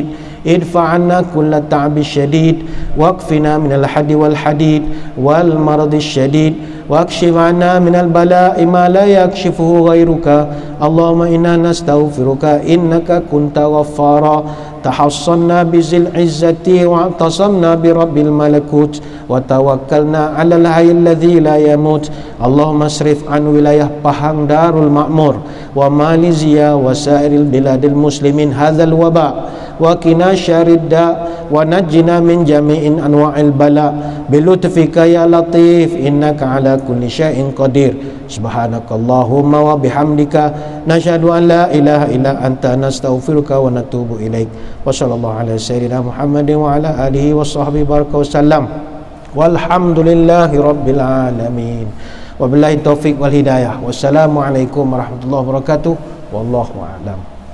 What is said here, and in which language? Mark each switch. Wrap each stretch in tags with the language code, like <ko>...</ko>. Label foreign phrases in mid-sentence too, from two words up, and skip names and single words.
<ar>ادفع عنا كل تعب شديد وقنا من الهادي والحديد والمرض الشديد واكشف عنا من البلاء ما لا يكشفه غيرك. اللهم إنا نستغفرك إنك كنت غفارا تحصنا بذي العزة واعتصمنا برب الملكوت وتوكلنا على الحي الذي لا يموت. اللهم اصرف عن ولاية Pahang Darul Ma'mur و Malaysia وسائر بلاد المسلمين هذا الوباء وقنا شر الداء ونجنا من جميع أنواع البلاء بلطفك يا لطيف إنك على كل شيء قدير. سبحانك اللهم وبحمدك نشهد أن لا إله إلا أنت نستغفرك ونتوب إليك. وصلى الله على سيدنا محمد وعلى آله وصحبه وبارك وسلم. والحمد لله رب العالمين. وبالله التوفيق والهداية. والسلام عليكم ورحمة الله وبركاته. والله أعلم.</ar>